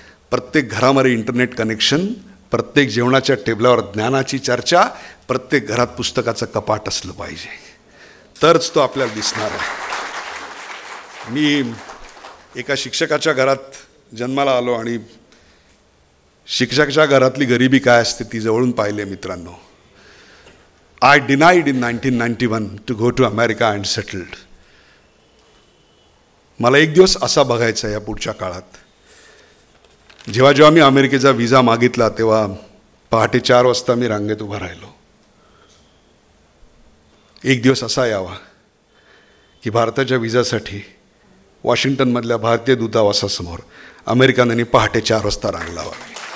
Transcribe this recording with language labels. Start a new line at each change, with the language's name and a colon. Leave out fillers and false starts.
Marathi: प्रत्येक घरामध्ये internet connection, प्रत्येक जेवणाच्या टेबलावर ज्ञानाची चर्चा, प्रत्येक घरात पुस्तकाचं कपाट असलं पाहिजे, तरच तो आपल्याला दिसणार आहे. मी एका शिक्षकाच्या घरात जन्माला आलो, आणि शिक्षकाच्या घरातली गरिबी काय असते ती जवळून पाहिले मित्रांनो.
English: I denied in 1991 to go to America and settled.
Marathi: मला एक दिवस असा बघायचा या पुढच्या काळात. जेव्हा मी अमेरिकेचा विजा मागितला तेव्हा पहाटे 4 वाजता मी रांगेत उभा राहिलो. एक दिवस असा यावा की भारताच्या विजासाठी वॉशिंग्टनमधल्या भारतीय दूतावासासमोर अमेरिकनांनी पहाटे 4 वाजता रांग लावावी.